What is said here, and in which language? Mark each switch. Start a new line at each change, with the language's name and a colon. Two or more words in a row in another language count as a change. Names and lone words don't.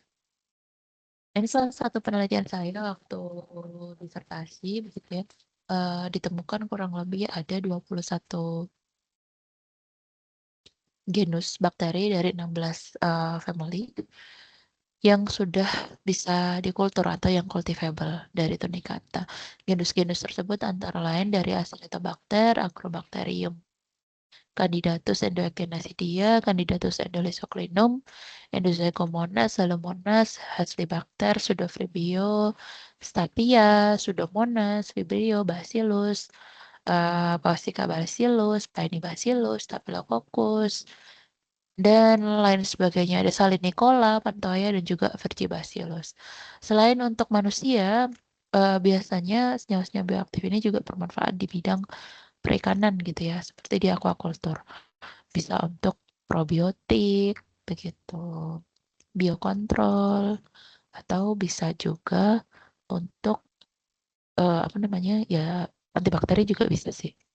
Indonesian: Ini salah satu penelitian saya waktu disertasi begitu ya. Ditemukan kurang lebih ada 21 genus bakteri dari 16 family yang sudah bisa dikultur atau yang cultivable dari Tunicata. Genus-genus tersebut antara lain dari Acinetobacter, Agrobacterium, Candidatus endoectinasidia, Candidatus endolysoclinum, Endozygomonas, Salomonas, Helicobacter, Pseudophibrio, Staphyia, Pseudomonas, Vibrio, Bacillus, Pausica bacillus, Pinibacillus, Staphylococcus, dan lain sebagainya. Ada Salinicola, Pantoya, dan juga Virgibacillus. Selain untuk manusia, biasanya senyawa-senyawa bioaktif ini juga bermanfaat di bidang perikanan gitu ya, seperti di aquaculture. Bisa untuk probiotik, begitu, biokontrol, atau bisa juga untuk apa namanya ya antibakteri juga bisa sih.